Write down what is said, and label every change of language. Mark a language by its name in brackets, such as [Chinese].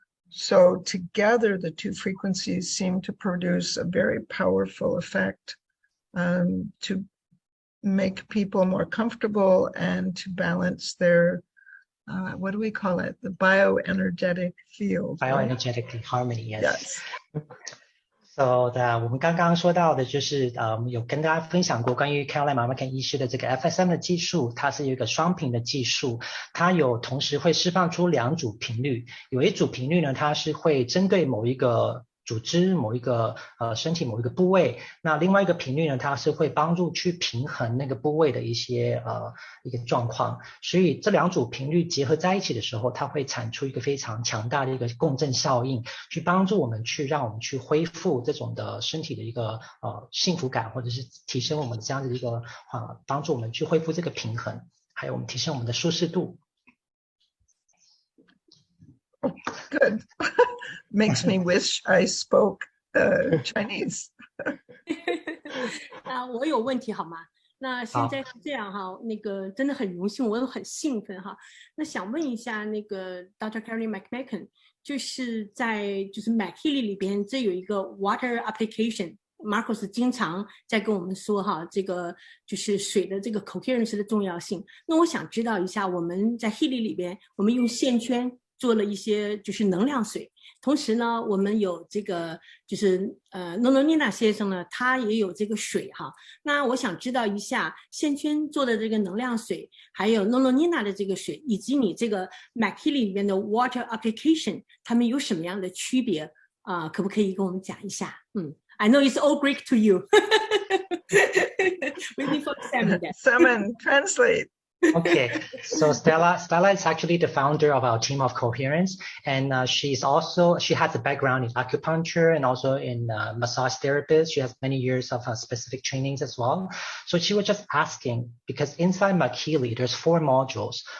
[English] So together, the 2 frequencies seem to produce a very powerful effect to make people more comfortable and to balance their, what do we call it? The bioenergetic field. Bioenergetic harmony, yes. Yes. [Chinese] So 我们刚刚说到的就是有跟大家分享过关于 Carolyn Mcmakin 医师的这个 FSM 的技术，它是一个双频的技术，它有同时会释放出2组频率，有一组频率呢，它是会针对某一个组织某一个身体某一个部位，那另外一个频率呢，它是会帮助去平衡那个部位的一些一个状况，所以这2组频率结合在一起的时候，它会产出一个非常强大的一个共振效应，去帮助我们让我们去恢复这种的身体的一个幸福感，或者是提升我们这样的一个帮助我们去恢复这个平衡，还有我们提升我们的舒适度。 [English] Good. Makes me wish I spoke Chinese. [Chinese] 我有问题好吗？那现在是这样哈，那个真的很荣幸，我很兴奋哈。那想问一下那个 Dr. Carolyn Mcmakin， 就是在Mag-Healy 里边，这有一个 water application。Marcos 经常在跟我们说哈，这个就是水的这个 coherence 的重要性。那我想知道一下，我们在 Healy 里边，我们用线圈做了一些就是能量水，同时呢，我们有这个诺诺妮娜先生呢，他也有这个水哈。那我想知道一下，线圈做的这个能量水，还有诺诺妮娜的这个水，以及你这个 Mag-Healy 里面的 water application， 它们有什么样的区别可不可以跟我们讲一下？ [English] I know it's all Greek to you. Waiting for Simon. Simon, translate. Okay, so Stella is actually the founder of our team of Coherence, and she has a background in acupuncture and also in massage therapist. She has many years of specific trainings as well. So she was just asking, because inside Makili, there's 4 modules.